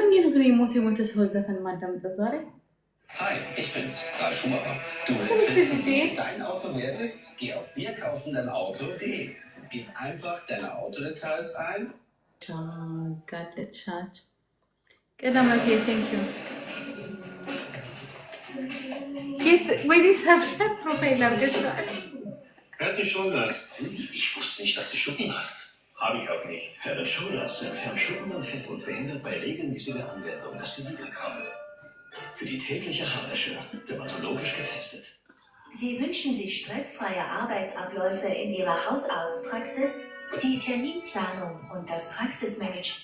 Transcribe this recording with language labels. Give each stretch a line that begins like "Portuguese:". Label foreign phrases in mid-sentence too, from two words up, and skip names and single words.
Amharic: ግን የሞተ ሰው ዘፈን ማዳምጠው ዛሬ?
German: Hi, ich bin's, Ralf Schumacher. Du willst wissen, wie dein Auto wert ist? Geh auf wirkaufendeinauto.de. Gib einfach deine Autodetails ein.
English: Got the charge. ቀዳማቴ thank you.
Amharic: ወይ
English: subscribe profile
Amharic: አድርገሽዋል?
German: Hört mich schon das. Ich wusste nicht, dass du Schuppen hast. Habe ich auch nicht. Herr Schulast entfernt Schuppen und Fett und verhindert bei regelmäßiger Anwendung, dass sie wiederkommen. Für die tägliche Haarwäsche, dermatologisch getestet. Sie wünschen sich stressfreie Arbeitsabläufe in Ihrer Hausarztpraxis, die Terminplanung und das Praxismanagement.